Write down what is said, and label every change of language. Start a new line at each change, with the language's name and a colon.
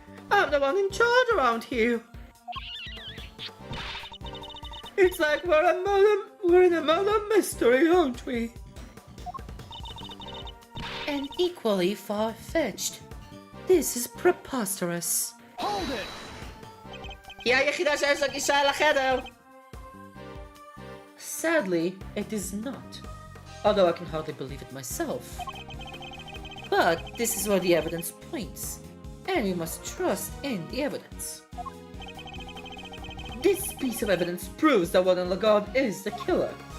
English: I'm the one in charge around here. It's like we're in a murder mystery, aren't we? And equally far-fetched. This is preposterous. Hold it!
Hebrew: היא היחידה שיש לה גישה לחדר!
English: sadly, it is not. Although I can hardly believe it myself. But this is where the evidence points, and we must trust in the evidence. This piece of evidence proves that Warden Lagarde is the killer.